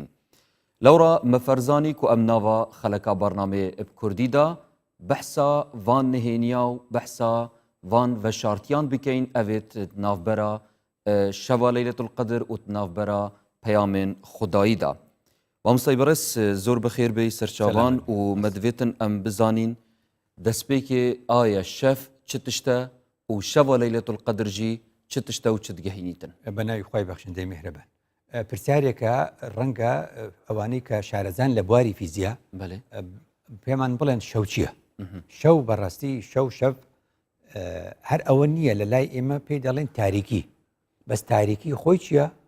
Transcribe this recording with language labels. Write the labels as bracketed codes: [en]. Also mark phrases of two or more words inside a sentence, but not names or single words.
[ku] Lewra me ferzanî ku em nava xeleka bernamê eb Kurdî da behsa van nihêniya û behsa van veşartiyan bikeyn evê navbera şeva Leyletul Qedr û navbera peyamên Xwedayî da. Mamostay berez zor bi xêr bê serçavan û me divêtin em bizanîn destpêkê aya şev çi tişt e û şeva Leyletul Qedr jî çi tişt e û çi digehînîtin. [ckb] بەناوی خۆی بەخشندەی میهرەبان. پرسیارێکە ڕەنگە ئەوانەی کە شارەزان لە بواری فیزیا پێمان بڵێن شەو چییە؟ شەو بەڕاستی شەو هەر ئەوە نییە لە لای ئێمە پێی دەڵێن تاریکی. بەس تاریکی خۆی چییە؟